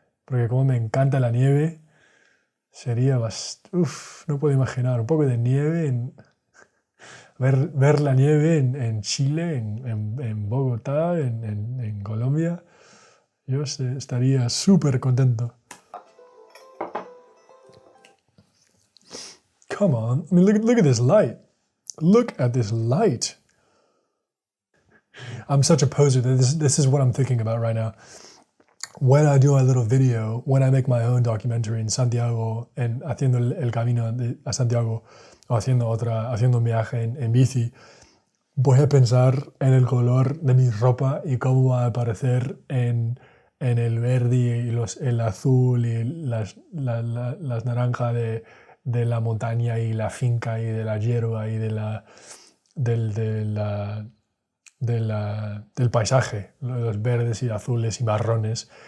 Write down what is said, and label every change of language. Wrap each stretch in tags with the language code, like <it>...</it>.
<es>Porque como me encanta la nieve, sería bastante... no puedo imaginar. Un poco de nieve, ver la nieve en Chile, en Bogotá, en Colombia. Yo estaría súper contento.</es> <en>Come on, I mean, look at this light. Look at this light. I'm such a poser that this is what I'm thinking about right now. When I do a little video, when I make my own documentary in Santiago,</en> <es>haciendo el camino a Santiago, o haciendo un viaje en bici, voy a pensar en el color de mi ropa y cómo va a aparecer en el verde y el azul y las naranjas de la montaña y la finca y de la hierba y del paisaje, los verdes y azules y marrones.</es>